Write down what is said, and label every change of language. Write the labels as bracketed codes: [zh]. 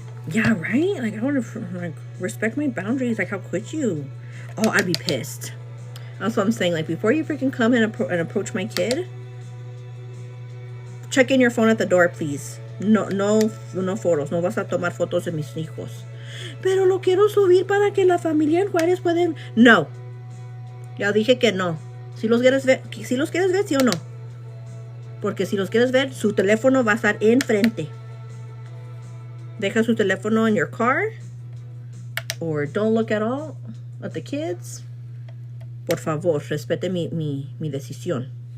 [en] Yeah, right? Like, I want to like respect my boundaries. Like, how could you? Oh, I'd be pissed. That's what I'm saying. Like, before you freaking come and approach my kid, check in your phone at the door, please. [es] No fotos. No vas a tomar fotos de mis hijos. Pero lo quiero subir para que la familia en Juárez pueden. No. Ya dije que no. Si los quieres ver, sí o no. Porque si los quieres ver, su teléfono va a estar enfrente. Deja su teléfono [en] in your car. Or don't look at all at the kids. [es] Por favor, respete mi decisión.